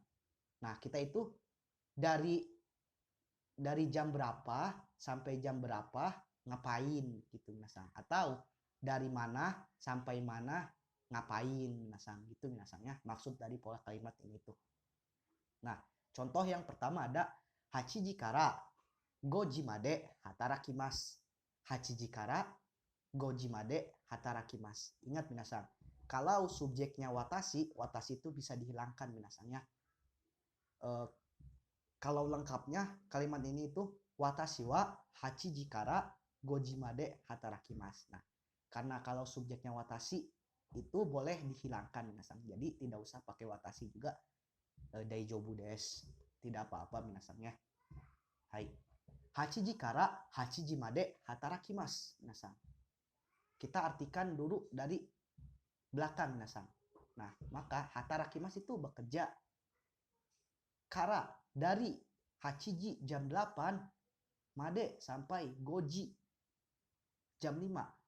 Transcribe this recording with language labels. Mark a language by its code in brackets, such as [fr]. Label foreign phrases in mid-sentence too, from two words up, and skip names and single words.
[id] Nah, kita itu dari jam berapa sampai jam berapa ngapain gitu minasang, atau dari mana sampai mana ngapain minasang gitu minasangnya, maksud dari pola kalimat ini tuh. Nah, contoh yang pertama ada [ja] 八時から五時まで働きます. 八時から五時まで働きます. [id] Ingat minasang, kalau subjeknya watashi, watashi itu bisa dihilangkan minasangnya. Kalau lengkapnya kalimat ini itu [ja] 私は八時から五時まで働きます. [id] Nah, karena kalau subjeknya watashi itu boleh dihilangkan minasang. Jadi tidak usah pakai watashi juga. [ja] 大丈夫です. [id] Tidak apa-apa minasangnya. [ja] はい. 八時から八時まで働きます皆さん. [id] Kita artikan dulu dari belakang minasang. Nah, maka hatarakimasu itu bekerja. Kara dari hachiji jam 8, made sampai goji jam 5.